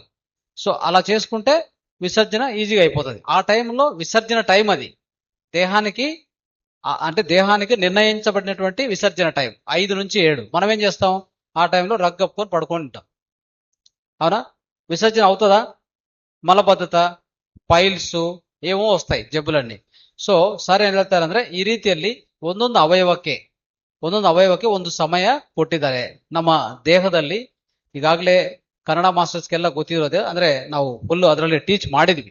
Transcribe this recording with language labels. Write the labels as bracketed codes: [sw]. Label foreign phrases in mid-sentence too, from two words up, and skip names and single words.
[te] సో అలా చేసుకుంటే విసర్జన ఈజీగా అయిపోతుంది. ఆ టైంలో విసర్జన టైం అది దేహానికి నిర్ణయించబడినటువంటి విసర్జన టైం 5 నుంచి 7. మనం ఏం చేస్తాం, ఆ టైంలో రగ్గప్పుకొని పడుకొని ఉంటాం. అవునా? విసర్జన అవుతుందా? మలబద్ధత, పైల్స్ ఏవో వస్తాయి జబ్బులన్నీ. [kn] ಸೊ ಸರ್ ಏನ್ ಹೇಳ್ತಾರೆ ಅಂದ್ರೆ, ಈ ರೀತಿಯಲ್ಲಿ ಒಂದೊಂದು ಅವಯವಕ್ಕೆ ಒಂದು ಸಮಯ ಕೊಟ್ಟಿದ್ದಾರೆ. ನಮ್ಮ ದೇಹದಲ್ಲಿ ಈಗಾಗಲೇ ಕನ್ನಡ ಮಾಸ್ಟರ್ಸ್ಗೆಲ್ಲ ಗೊತ್ತಿರೋದೇ, ಅಂದ್ರೆ ನಾವು ಫುಲ್ ಅದರಲ್ಲಿ ಟೀಚ್ ಮಾಡಿದ್ವಿ.